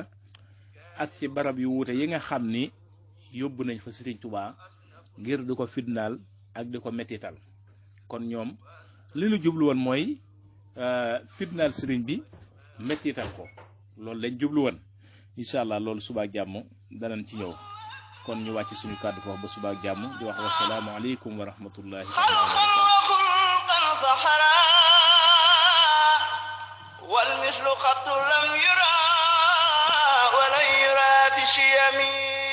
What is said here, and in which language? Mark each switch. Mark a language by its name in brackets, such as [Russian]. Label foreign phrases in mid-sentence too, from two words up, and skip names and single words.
[Wolof] ak ci barab yu wuute yi nga xam ni yóbbu nañ fa Serigne Touba ngir di ko fitnaal ak di ko mettital. kon ñoom li ñu jublu woon mooy fitnaal sëriñ bi mettital ko loolu lañ jublu woon [Arabic] إن شاء الله [Wolof] loolu subaak jàmm danañ ci ñëw kon ñu wàcc suñu kàddu foofu ba subaak jàmm di wax [Arabic] والسلام عليكم ورحمة الله تعالى وبركاته والمثل خط لم يرى ولن يرى في الشيم